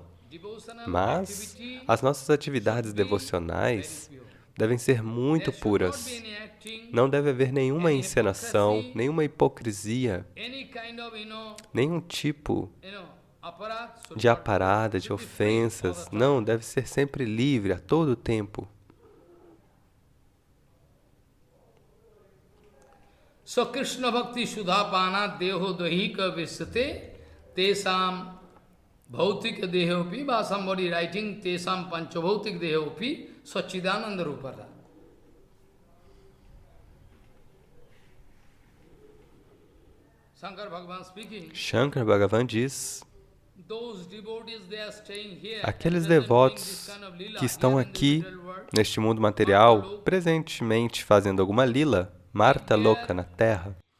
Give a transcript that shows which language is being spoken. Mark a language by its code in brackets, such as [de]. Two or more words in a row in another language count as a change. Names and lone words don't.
[pt] Mas as nossas atividades devocionais devem ser muito puras. Não deve haver nenhuma encenação, nenhuma hipocrisia, nenhum tipo de aparada, de ofensas. Não, deve ser sempre livre, a todo tempo. [sa] So Krishna Bhakti Sudhapana Deho Dahika Visyate Tesam Bhautika Dehopi, [en] by somebody writing [sa] Tesam Panchabhautik Dehopi Sachidananda Rupara. [pt] Shankar Bhagavan diz, aqueles devotos que estão aqui, neste mundo material, presentemente fazendo alguma lila, Marta Loka na Terra,